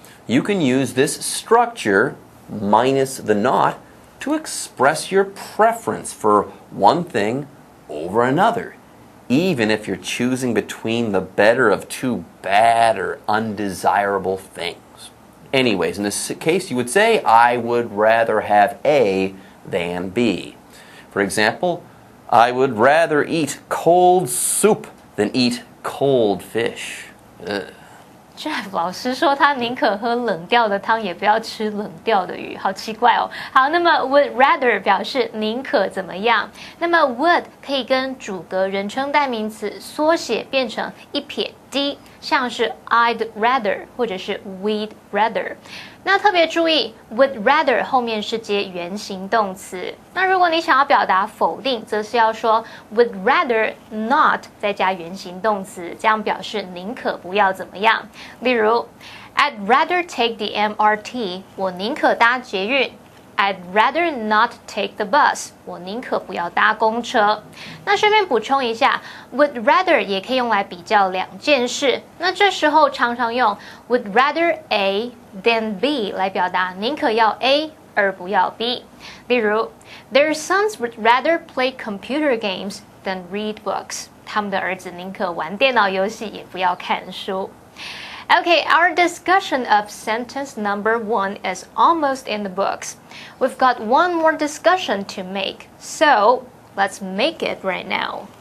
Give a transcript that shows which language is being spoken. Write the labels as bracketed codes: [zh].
[en] You can use this structure minus the not to express your preference for one thing over another, even if you're choosing between the better of two bad or undesirable things. Anyways, in this case, you would say, I would rather have A than B. For example, I would rather eat cold soup than eat cold fish. Ugh. [zh] 这老师说他宁可喝冷掉的汤，也不要吃冷掉的鱼，好奇怪哦。好，那么 [en] would rather [zh] 表示宁可怎么样？那么 would 可以跟主格人称代名词缩写变成一撇 d， 像是 [en] I'd rather [zh] 或者是 [en] we'd rather。 [zh] 那特别注意 [en] would rather [zh] 后面是接原形动词。那如果你想要表达否定，则是要说 [en] would rather not [zh] 再加原形动词，这样表示宁可不要怎么样。 [en] 例如 I'd rather take the MRT [zh] 我宁可搭捷运。 [en] I'd rather not take the bus [zh] 我宁可不要搭公车。那顺便补充一下 [en] would rather [zh] 也可以用来比较两件事，那这时候常常用 [en] would rather A than B [zh] 来表达宁可要 A 而不要 B。 [en] 例如 Their sons would rather play computer games than read books [zh] 他们的儿子宁可玩电脑游戏也不要看书。 [en] Okay, our discussion of sentence number 1 is almost in the books. We've got one more discussion to make, so let's make it right now.